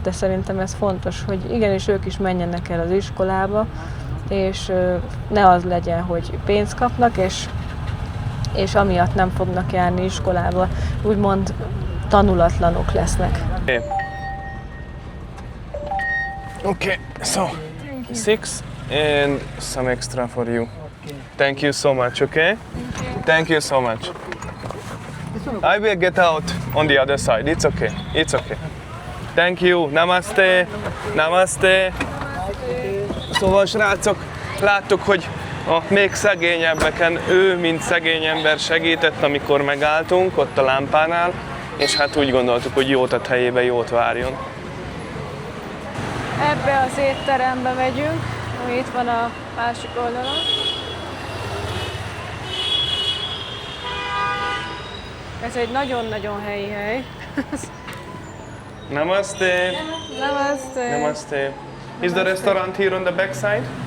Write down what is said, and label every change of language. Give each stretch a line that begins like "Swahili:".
Hungarian: De szerintem ez fontos, hogy igenis ők is menjenek el az iskolába, és ne az legyen, hogy pénzt kapnak, és amiatt nem fognak járni iskolába, úgymond tanulatlanok lesznek.
English: Okay, so 6 and some extra for you. Thank you so much, okay? Thank you so much. I will get out on the other side. It's okay. It's okay. Thank you. Namaste. Namaste.
Hungarian: Szóval srácok, láttuk, hogy a még szegényebbeken ő, mint szegény ember segített, amikor megálltunk ott a lámpánál, és hát úgy gondoltuk, hogy jót ad helyébe, jót várjon. Ebbe az étterembe megyünk, ami itt van a másik oldalon. Ez egy nagyon-nagyon helyi hely.
Hindi: Namaste. Namaste. Namaste.
English: Is the restaurant here on the back side?